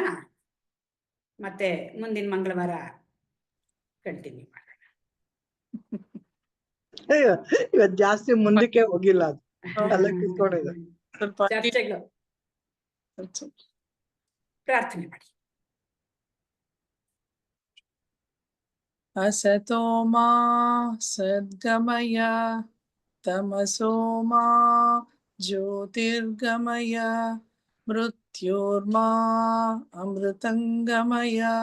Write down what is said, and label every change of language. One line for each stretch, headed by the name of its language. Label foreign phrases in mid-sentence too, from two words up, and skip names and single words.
Kannada: ಮತ್ತೆ ಮುಂದಿನ ಮಂಗಳವಾರ ಕಂಟಿನ್ಯೂ ಮಾಡೋಣ. ಇವತ್ತು ಜಾಸ್ತಿ ಮುಂದಕ್ಕೆ ಹೋಗಿಲ್ಲ, ಅದು ಅಲ್ಲ ಕಿತ್ಕೊಂಡಿದೆ. ಸ್ವಲ್ಪ ಚರ್ಚೆಗಳು. ಪ್ರಾರ್ಥನೆ ಮಾಡಿ.
Sanskrit: असतो मा सद्गमय तमसो मा ज्योतिर्गमय मृत्योर्मा अमृतंगमय।